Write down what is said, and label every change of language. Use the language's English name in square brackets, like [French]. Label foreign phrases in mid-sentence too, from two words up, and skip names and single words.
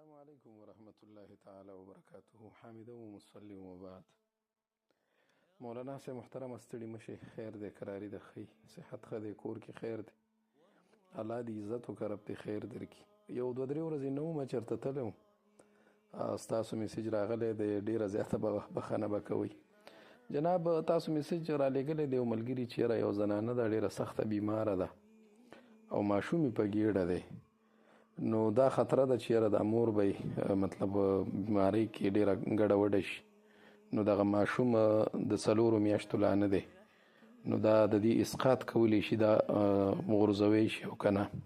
[Arabic] علیکم ورحمۃ اللہ تعالی وبرکاتہ. حامد و مسلم وبعد. [Pashto] مولانا سے محترم استړي مشي، خیر دې کراري د خی صحت ښه دی، کور کې خیر دی، الله دې عزت وکړي، رب دې خیر درکړي. یو دوه درې ورځې نه وم چېرته تللی وم، ستاسو میسیج راغلی دی، ډېره زیاته بخښنه به کوئ جناب. تاسو میسیج رالیږلی دی، یو ملګري چېرې یو زنانه ده ډېره سخته بیماره ده او ماشوم یې په ګېډه دی، نو دا خطره ده چېرې دا مور به مطلب بیمارۍ کې ډېره ګډه وډه شي، نو دغه ماشوم د 4 میاشتو لا نه دی، نو دا د دې اسقاط کولی شي، دا غورځوی شي او که نه.